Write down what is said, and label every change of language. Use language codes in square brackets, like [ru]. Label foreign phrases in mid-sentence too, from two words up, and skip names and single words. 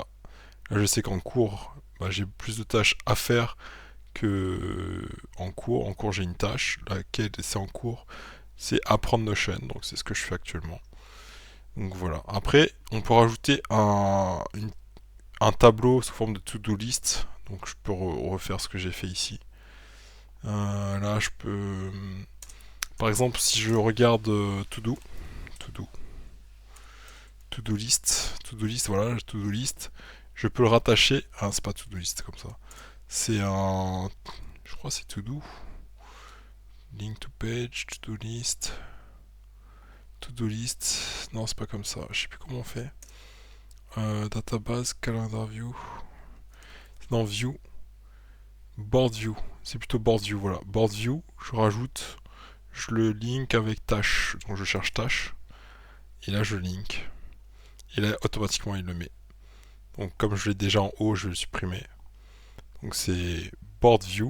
[fr] Là je sais qu'en cours bah, j'ai plus de tâches à faire que en cours. En cours, j'ai une tâche, laquelle c'est en cours, c'est apprendre Notion, donc c'est ce que je fais actuellement. Donc voilà. Après, on peut rajouter un tableau sous forme de [en] to-do list. [fr] Donc je peux refaire ce que j'ai fait ici. Là, je peux, par exemple, si je regarde [en] to-do, to-do list, [fr] voilà, [en] to-do list, [fr] je peux le rattacher. Ah, c'est pas [en] to-do list [fr] comme ça. C'est un, je crois, que c'est to-do. [en] Link to page, to-do list. To-do list. [fr] Non, c'est pas comme ça. Je sais plus comment on fait. [en] Database, calendar view. Non, view. Board view. [fr] C'est plutôt [en] board view, [fr] voilà. [en] Board view, [fr] je rajoute. Je le link avec tâche. Donc je cherche tâche. Et là, je link. Et là, automatiquement, il le met. Donc comme je l'ai déjà en haut, je vais le supprimer. Donc c'est [en] board view.